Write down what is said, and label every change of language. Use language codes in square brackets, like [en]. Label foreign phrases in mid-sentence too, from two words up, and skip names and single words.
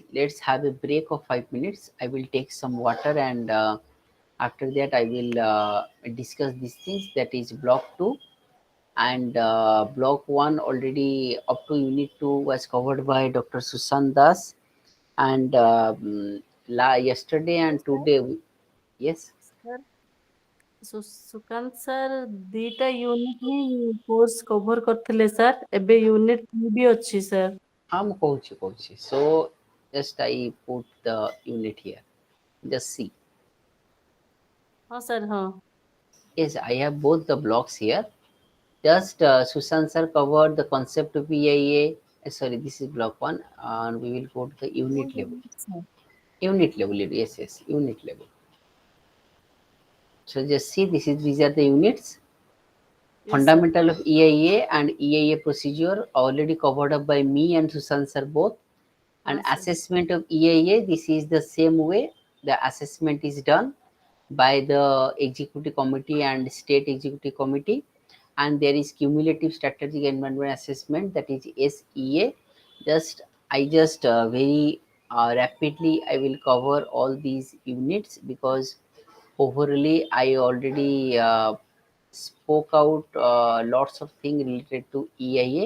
[en] Let's have a break of 5 minutes. I will take some water, and after that I will discuss these things, that is block 2. And block 1 already up to unit 2 was covered by Dr. Susan Das, and yesterday and Sir, today yes. sir, [or] ସୁକାନ୍ତ ସାର୍ ଦିଟା ୟୁନିଟ୍ ହିଁ [en] course cover [or] କରିଥିଲେ ସାର୍, ଏବେ ୟୁନିଟ୍ 2 ବି ଅଛି ସାର୍। ହଁ ମୁଁ କହୁଛି [en] so just I put the unit here, just see. [or] ହଁ ସାର୍, ହଁ। [en] Yes, I have both the blocks here. Just Sushant sir covered the concept of EIA. Sorry, this is block 1, and we will go to the unit level. ସାର୍, Unit level, yes, unit level. So just see, these are the units. yes sir, Fundamental of EIA and EIA procedure already covered up by me and Sushant sir both. And [or] ହଁ ସାର୍, [en] assessment of EIA, this is the same way the assessment is done by the executive committee and state executive committee. And there is cumulative strategic environment assessment, that is SEA. Just very rapidly I will cover all these units, because overly I already spoke out lots of things related to EIA.